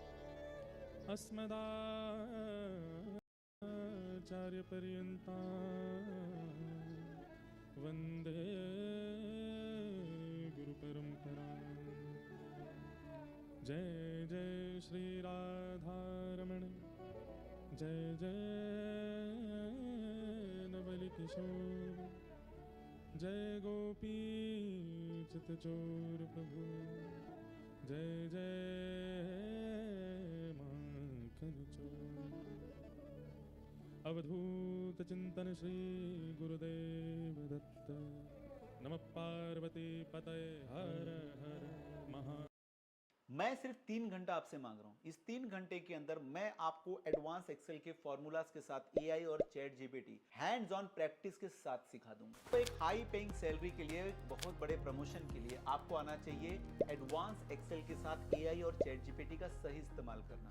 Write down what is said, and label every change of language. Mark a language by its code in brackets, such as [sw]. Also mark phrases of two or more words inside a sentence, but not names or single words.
[sa] अस्मदाचार्यपर्यन्तां वन्दे गुरुपरम्पराम्। [hi] जय जय श्री राधारमण, जय जय नवलकिशोर, जय गोपी चितचोर प्रभु, जय जय माखन चोर। [mr] अवधूत चिंतन श्री गुरुदेव दत्त। [sa] नमः पार्वती पतये हर हर महा। [hi] मैं सिर्फ 3 घंटा आपसे मांग रहा हूं। इस 3 घंटे के अंदर मैं आपको [en] advance Excel [hi] के फॉर्मूलाज के साथ एआई और चैट जीपीटी [en] hands-on practice [hi] के साथ सिखा दूंगा। तो एक [en] high paying salary [hi] के लिए, एक बहुत बड़े प्रमोशन के लिए आपको आना चाहिए [en] advance Excel [hi] के साथ एआई और चैट जीपीटी का सही इस्तेमाल करना।